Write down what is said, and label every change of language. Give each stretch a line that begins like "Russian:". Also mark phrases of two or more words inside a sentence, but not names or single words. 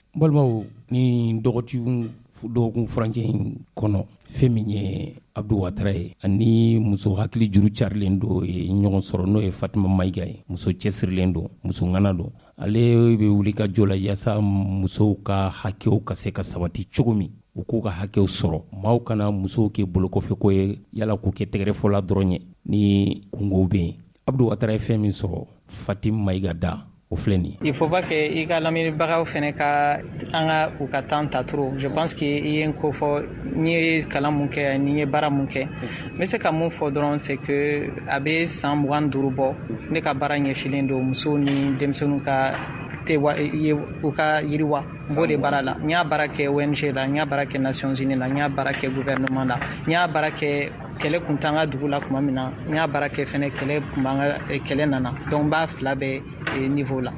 Bambara: Balimaw ni dɔgɔkun furancɛ in kɔnɔ fɛn min ye Abdou Ouattara ye ani muso hakili juru carilen don ɲɔgɔn sɔrɔ n'o ye Fatima Mayiga ye muso cɛsirilen don muso ŋana don ale bɛ wuli ka jɔ la yaasa musow ka hakɛw ka se ka sabati cogo min u k'u ka hakɛw sɔrɔ maaw kana musow kɛ bolokɔfɛ ko ye yala k'u kɛ tɛgɛrɛfɔla dɔrɔn ye ni kungow bɛ yen. Abdou Ouattara ye fɛn min sɔrɔ Fatima Mayiga da o filɛ nin.
French: Il faut pas que
Bambara: i ka lamɛnbagaw fɛnɛ ka an ka u ka temps ta trop.
French: Je pense que
Bambara: i ye n ko fɔ n'i ye kalan mun kɛ ni ye baara mun kɛ n bɛ se ka mun fɔ dɔrɔn
French: c'est que
Bambara: a bɛ san 25 bɔ ne ka baara ɲɛsilen don musow ni denmisɛnninw ka u ka yiriwa n b'o de baara la n y'a baara kɛ ONG la n y'a baara kɛ Nations Unies la n y'a baara kɛ gouvernement la n y'a baara kɛ kɛlɛ kun t'an ka dugu la tuma min na n y'a baara kɛ fɛnɛ kɛlɛ kun b'an ka kɛlɛ nana donc n b'a fila bɛɛ
French: niveau là.